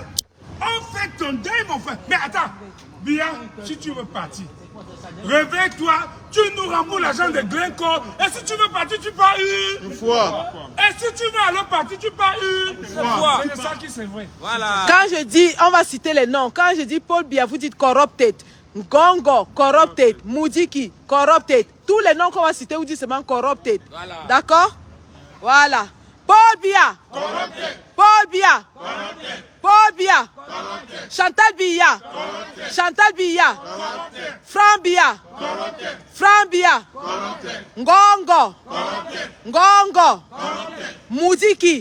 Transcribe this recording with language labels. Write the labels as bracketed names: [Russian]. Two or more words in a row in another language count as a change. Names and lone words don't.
[French] On fait ton deuil, mon frère. Mais attends, bien, si tu veux partir, réveille-toi, tu nous rembourses l'argent de Glencore. Et si tu veux partir, tu pars une fois. Et si tu veux aller partir, tu pars une fois. C'est ça qui c'est vrai. Voilà. Quand je dis, on va citer les noms. Quand je dis Paul Biya, vous dites corrupted. Ngongo, corrupted. Moudiki, corrupted. Tous les noms qu'on va citer, vous dites seulement corrupted. Voilà. D'accord? Voilà. Paul Biya. Paul Biya. Paul Biya. Chantal Biya. Chantal Biya. Franck Biya. Franck Biya. Ngongo. Ngongo. Moudiki.